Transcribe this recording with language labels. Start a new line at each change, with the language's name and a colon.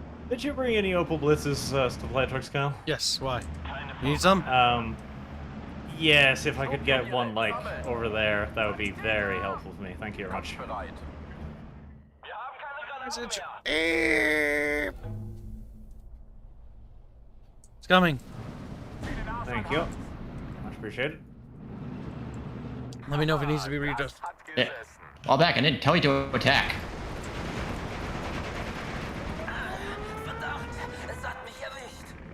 English: Did you bring any Opal Blitzes supply trucks, Kyle? Yes, why? You need some? Yes, if I could get one, like, over there, that would be very helpful for me. Thank you very much.
German: Bereit. Wir haben keine Granaten mehr.
English: It's coming. Thank you. Much appreciated. Let me know if it needs to be readjusted.
German: Hat
English: Yeah.
German: gesessen.
English: Fall back. I didn't tell you to attack.
German: Verdammt, es hat mich erwischt.